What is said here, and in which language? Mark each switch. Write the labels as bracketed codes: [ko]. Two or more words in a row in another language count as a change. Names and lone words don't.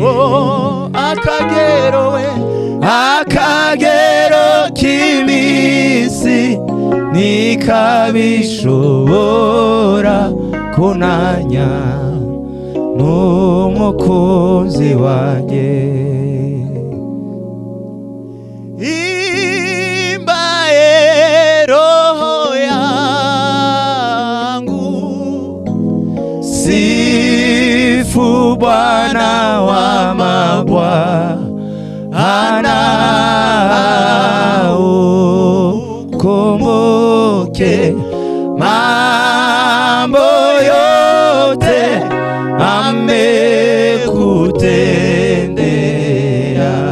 [rw] Oh, akagero k'iminsi ntikabishobora kunanya n'umukunzi wanjye. [sw] Imbaye roho yangu sifu Bwana wa mabwana. Ukumbuke mambo yote amekutendea.